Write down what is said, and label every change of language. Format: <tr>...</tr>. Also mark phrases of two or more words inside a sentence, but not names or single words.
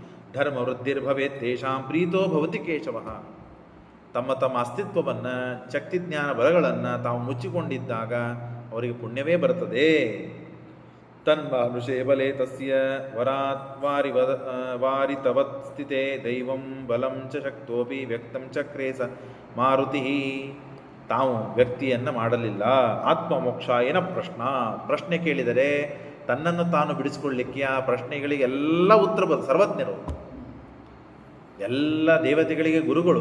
<sa>ಧರ್ಮ ವೃದ್ಧಿರ್ಭವೇತ್ ತೇಷಾಂ ಪ್ರೀತೋ ಭವತಿ ಕೇಶವ.</sa> <kn>ತಮ್ಮ ತಮ್ಮ ಅಸ್ತಿತ್ವವನ್ನು, ಶಕ್ತಿ ಜ್ಞಾನ ಬಲಗಳನ್ನು ತಾವು ಮುಚ್ಚಿಕೊಂಡಿದ್ದಾಗ ಅವರಿಗೆ ಪುಣ್ಯವೇ ಬರ್ತದೆ.</kn> <sa>ತನ್ಮಾನುಷೇ ಬಲೆ ತಸ್ಯ ವರಾತ್ ವಾರಿತವತ್ ಸ್ಥಿತೆ ದೈವಂ ಬಲಂ ಚ ಶಕ್ತೋಪಿ ವ್ಯಕ್ತಂ ಚಕ್ರೇ ಸ ಮಾರುತಿ.</sa> <kn>ತಾವು ವ್ಯಕ್ತಿಯನ್ನು ಮಾಡಲಿಲ್ಲ. ಆತ್ಮಮೋಕ್ಷಾಯನ ಪ್ರಶ್ನೆ ಕೇಳಿದರೆ ತನ್ನನ್ನು ತಾನು ಬಿಡಿಸಿಕೊಳ್ಳಿಕ್ಕೆ ಆ ಪ್ರಶ್ನೆಗಳಿಗೆಲ್ಲ ಉತ್ತರ ಸರ್ವಜ್ಞರು, ಎಲ್ಲ ದೇವತೆಗಳಿಗೆ ಗುರುಗಳು.</kn>